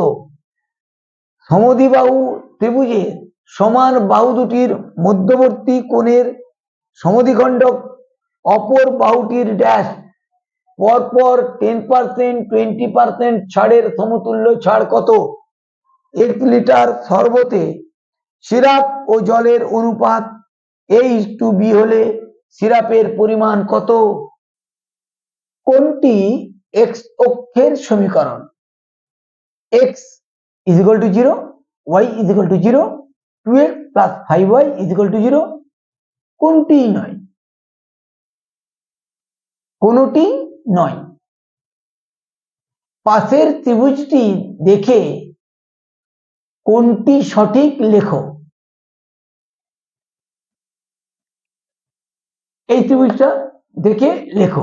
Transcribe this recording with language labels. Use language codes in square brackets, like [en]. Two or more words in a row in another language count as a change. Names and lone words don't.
[bn] সমদ্বিবাহু ত্রিভুজের সমান বাহু দুটির মধ্যবর্তী কোণের সমদ্বিখণ্ডক অপর বাহুটির ড্যাশ পরপর 10%, 20% ছাড়ের সমতুল্য ছাড় কত? 1 লিটার শরবতে সিরাপ ও জলের অনুপাত a:b হলে সিরাপের পরিমাণ কত? কোনটি x অক্ষের সমীকরণ? x = 0, y = 0, 2x + 5y = 0 কোনটি নয়? কোনটি নয়। পাশের ত্রিভুজটি দেখে কোনটি সঠিক লেখো। এই ত্রিভুজটা দেখে লেখো।